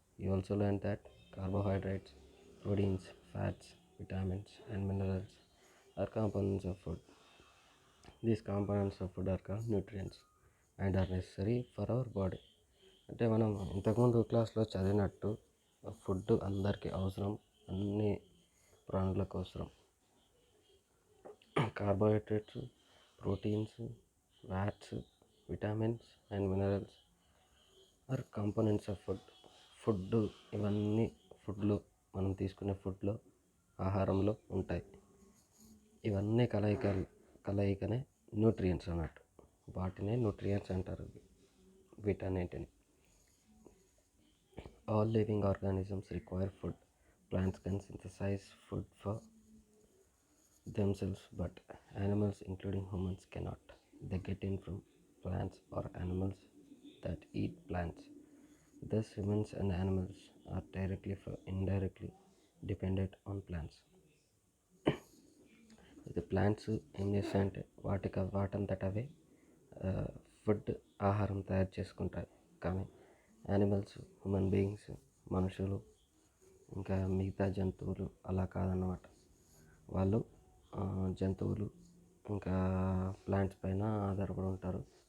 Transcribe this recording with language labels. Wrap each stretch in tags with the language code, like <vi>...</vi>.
<en>You also learned that carbohydrates, proteins, fats, vitamins and minerals are components of food. These components of food are called nutrients and are necessary for our body.</en> <te>అంటే మనం ఇంతకుముందు క్లాస్లో చదివినట్టు food అందరికీ అవసరం, అన్ని ప్రాణులకు అవసరం.</te> <en>Carbohydrates, proteins, fats, vitamins and minerals are components of food.</en> <te>Food ఇవన్నీ ఫుడ్లో మనం తీసుకునే ఫుడ్లో ఆహారంలో ఉంటాయి. ఇవన్నీ కలయికనే న్యూట్రియంట్స్ అన్నట్టు. వాటినే న్యూట్రియంట్స్ అంటారు వీటన్నింటిని.</te> <en>All living organisms require food. Plants can synthesize food for themselves, but animals, including humans, cannot. They get it from plants or animals that eat plants. Thus, humans and animals are directly or indirectly dependent on plants.</en> <te>ఇది plants ఏం చేస్తాయంటే వాటంతట అవే food ఆహారం తయారు చేసుకుంటాయి. కానీ animals, human beings, మనుషులు ఇంకా మిగతా జంతువులు అలా కాదన్నమాట. వాళ్ళు జంతువులు ఇంకా ప్లాంట్స్ పైన ఆధారపడి ఉంటారు.</te>